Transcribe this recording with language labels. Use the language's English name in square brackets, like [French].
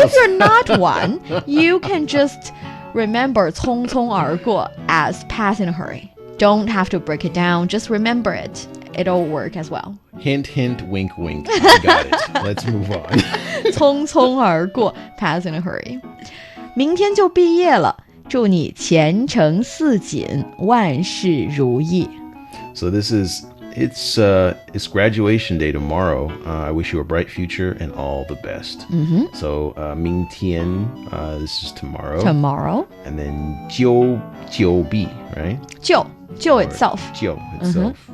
[English] If you're not one, you can just remember [Chinese] 匆匆而过 [English] as pass in a hurry. Don't have to break it down, just remember it. It'll work as well. Hint, hint, wink, wink. I got it. Let's move on. [Chinese] 匆匆而过 [English] pass in a hurry. [Chinese] 明天就毕业了，祝你前程似锦，万事如意。 [English] So this is it's graduation day tomorrow. I wish you a bright future and all the best. So 明天 this is tomorrow. Tomorrow. And then 就毕, right? 就 itself. 就 itself.